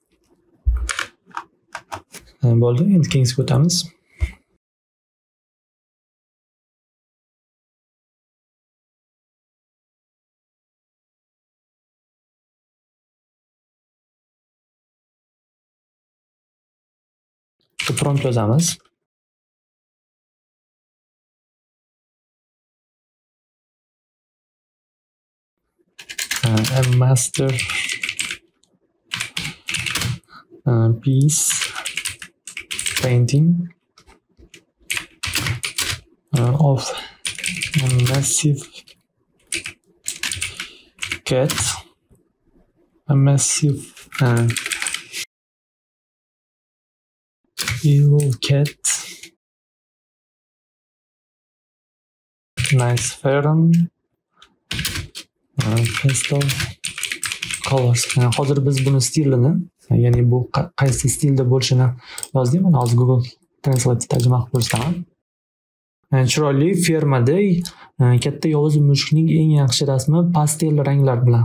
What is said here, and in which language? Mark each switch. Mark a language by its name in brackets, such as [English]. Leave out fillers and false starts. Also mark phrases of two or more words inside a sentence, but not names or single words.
[Uzbek] Bo'ldi, endi keyingiga o'tamiz. Prompt yozamiz. [English] A master piece painting of a massive cat, a massive evil cat, nice fern, pastel colors. [Uzbek] Hozir biz buni stilini, ya'ni bu qaysi stilda bo'lishini yozdik. Mana hozir Google Translate tarjima qilib ko'rsataman. Chiroyli fermada katta yovuz mushukning eng yaxshi rasmi pastel ranglar bilan.